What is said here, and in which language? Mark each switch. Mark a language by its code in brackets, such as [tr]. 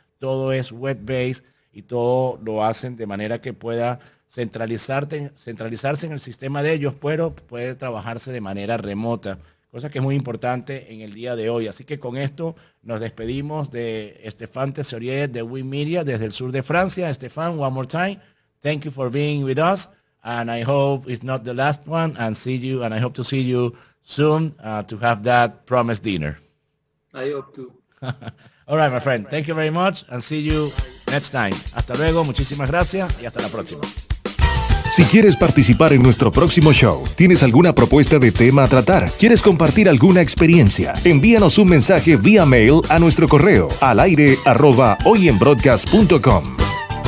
[es] Todo es web-based y todo lo hacen de manera que pueda centralizarse en el sistema de ellos, pero puede trabajarse de manera remota, cosa que es muy importante en el día de hoy. Así que con esto nos despedimos de Stephan Tesoriere de Winmedia desde el sur de Francia. [en] Stephane, one more time. Thank you for being with us, and I hope it's not the last one. And I hope to see you soon to have that promised dinner. I hope to. All right, my friend. Thank you very much, and see you next time. [es] Hasta luego, muchísimas gracias y hasta la próxima. Si quieres participar en nuestro próximo show, tienes alguna propuesta de tema a tratar, quieres compartir alguna experiencia, envíanos un mensaje vía mail a nuestro correo al aire@hoyenbroadcast.com.